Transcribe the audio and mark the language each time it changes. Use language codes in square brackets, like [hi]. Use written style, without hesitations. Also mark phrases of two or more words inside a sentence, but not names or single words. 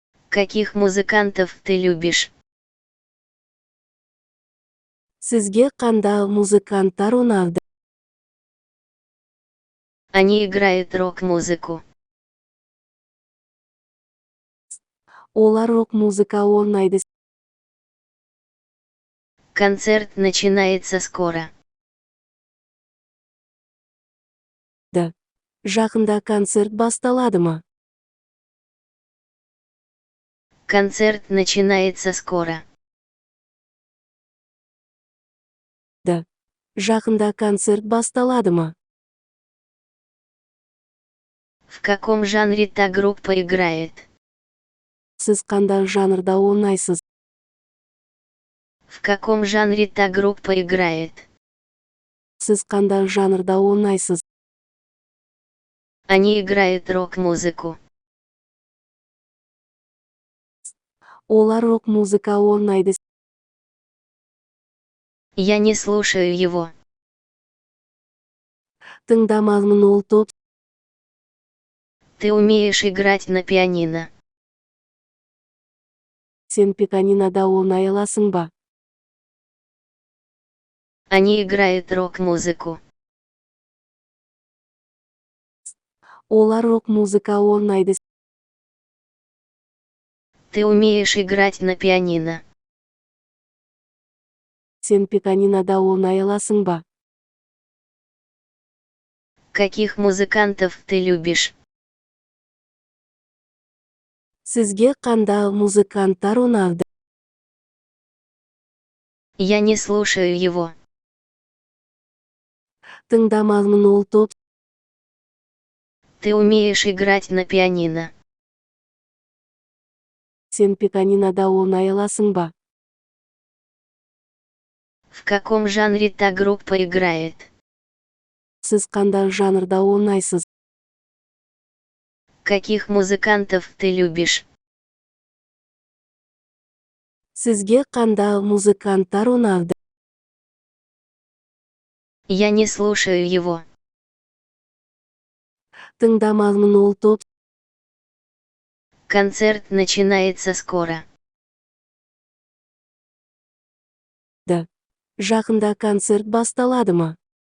[ru] Каких музыкантов ты любишь? [kk] Сізге қандай музыканттар ұнайды? [ru] Они играют рок-музыку. [kk] Олар рок-музыка ойнайды. [ru] Концерт начинается скоро. [kk] Жақында концерт басталады ма? [ru] Концерт начинается скоро. [kk] Жақында концерт басталады ма? [ru] В каком жанре та группа играет? [kk] Сіз қандай жанрда ойнайсыз? [ru] В каком жанре та группа играет? [kk] Сіз қандай жанрда ойнайсыз? [ru] Они играют рок-музыку. [kk] Олар рок-музыка ойнайды. [ru] Я не слушаю его. [kk] Тыңдамаймын ол топ. [ru] Ты умеешь играть на пианино. [kk] Сен пианинода ойнай аласың ба? [ru] Они играют рок-музыку. [kk] Олар рок-музыка ойнайды. [ru] Ты умеешь играть на пианино. [kk] Сен пианинода ойнай аласың ба? [ru] Каких музыкантов ты любишь? [kk] Сізге қандай музыканттар ұнайды? [ru] Я не слушаю его. [kk] Тыңдамаймын ол топ. [ru] Ты умеешь играть на пианино. [kk] Сен пианинода ойнай аласың ба? [ru] В каком жанре та группа играет? [kk] Сіз қандай жанрда ойнайсыз? [ru] Каких музыкантов ты любишь? [kk] Сізге қандай музыканттар ұнайды? [ru] Я не слушаю его. [kk] Тыңдамаймын ол топ. [ru] Концерт начинается скоро. [kk] Жақында концерт басталады ма?